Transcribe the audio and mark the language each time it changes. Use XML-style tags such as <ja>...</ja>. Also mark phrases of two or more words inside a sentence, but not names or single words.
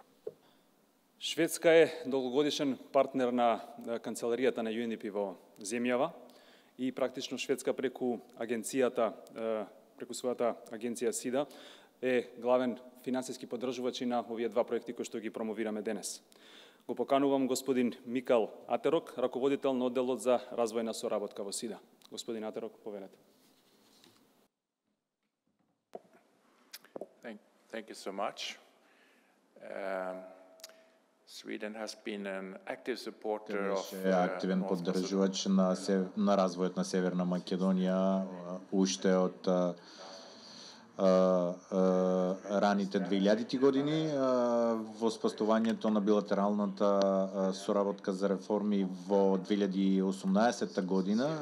<mk>Шведска е долгогодишен партнер на канцеларијата на UNDP во земјава и практично Шведска преку својата агенција СИДА е главен финансиски поддржувач на овие два проекти кои што ги промовираме денес. Го поканувам господин Микал Атерок, раководител на одделот за развојна соработка во СИДА. Господин Атерок, повелете.</mk> <en>Thank you so much. Sweden has been an active supporter of</en> <mk>активен поддржувач на развојот на Северна Македонија уште од раните 2000-ти години во споставувањето на билатералната соработка за реформи во 2018 година.</mk>